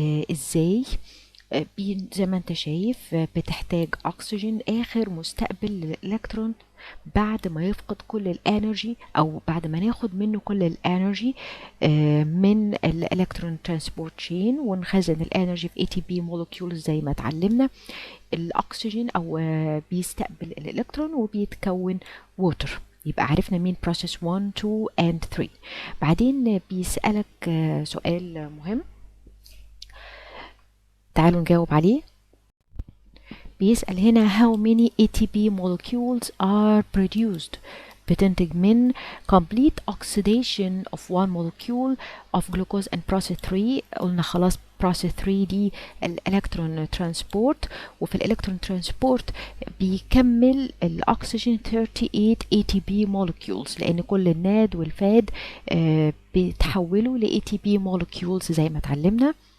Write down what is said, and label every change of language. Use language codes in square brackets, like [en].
[ar] ازاي؟ زي ما انت شايف بتحتاج اكسجين اخر مستقبل للالكترون بعد ما يفقد كل الانرجي، او بعد ما ناخد منه كل الانرجي من الالكترون ترانسبورت تشين، ونخزن الانرجي في ATP molecules زي ما اتعلمنا. الاكسجين او بيستقبل الالكترون وبيتكون ووتر. يبقى عرفنا مين process 1 2 and 3. بعدين بيسألك سؤال مهم، تعالوا نجاوب عليه. بيسأل هنا [en] how many ATP molecules are produced. [ar] بتنتج من [en] complete oxidation of one molecule of glucose and process 3. [ar] قلنا خلاص process 3 دي الالكترون ترانسبورت، وفي الالكترون ترانسبورت بيكمل الاكسجين 38 ATP molecules، لان كل الناد والفاد بيتحولوا ل ATP molecules زي ما اتعلمنا.